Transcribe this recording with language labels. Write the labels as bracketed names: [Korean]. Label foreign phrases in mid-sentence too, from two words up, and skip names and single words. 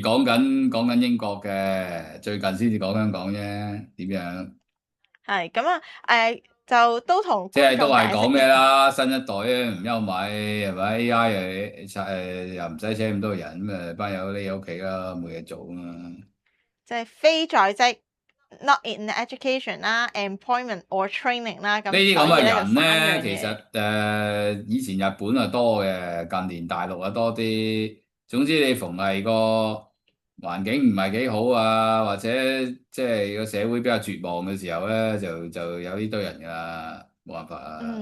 [Cantonese] 幾個月講緊英國嘅，最近先至講香港啫。點樣？係咁啊就都同即係都觀眾係講咩解釋一下，啦？新一代咧唔憂米係咪？AI 又唔使請咁多人，咁班友匿喺屋企啦，冇嘢做啊嘛。即係非在職 [English] not in education [Cantonese] 啦， [English] employment or training [Cantonese] 啦，咁呢啲咁嘅所以咧就人咧，三樣其實嘢。以前日本啊多嘅，近年大陸啊多啲。總之你逢係個環境唔係幾好啊，或者即係個社會比較絕望嘅時候咧，就有呢堆人噶啦，冇辦法啊。